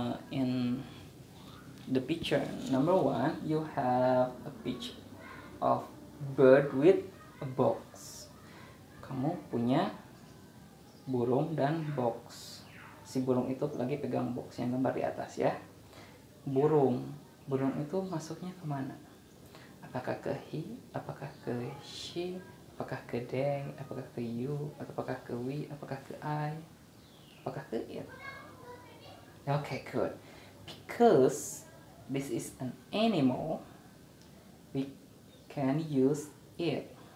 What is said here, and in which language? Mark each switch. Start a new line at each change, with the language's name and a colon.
English: In the picture number 1, you have a picture of bird with a box.
Indonesian: Kamu punya burung dan box. Si burung itu lagi pegang box yang gambar di atas ya. Burung itu masuknya kemana? Apakah ke he, apakah ke she, apakah ke they, apakah ke you, apakah ke we, apakah ke I, apakah ke it?
English: Okay, good. Because this is an animal, we can use it.